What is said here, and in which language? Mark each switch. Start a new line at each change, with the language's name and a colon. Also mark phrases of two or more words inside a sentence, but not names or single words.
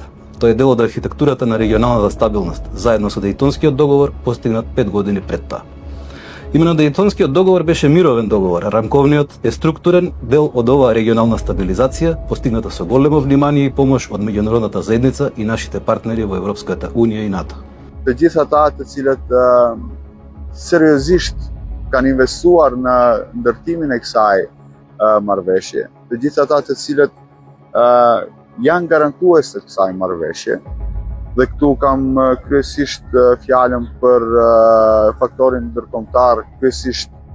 Macedonian: Тој е дел од архитектурата на регионалната стабилност, заедно со Дејтонскиот договор постигнат 5 години пред тоа. Именно Дејтонскиот договор беше мировен договор, а рамковниот е структурен дел од оваа регионална стабилизација, постигната со големо внимание и помош од меѓународната заедница и нашите партнери во Европската унија и НАТО.
Albanian: Të gjithë ata të cilët seriozisht kanë investuar në ndërtimin e kësaj marrëveshje, të gjithë ata të cilët janë garantues të kësaj marrëveshje, dhe këtu kam kryesisht fjalën për faktorin ndërkombëtar, kryesisht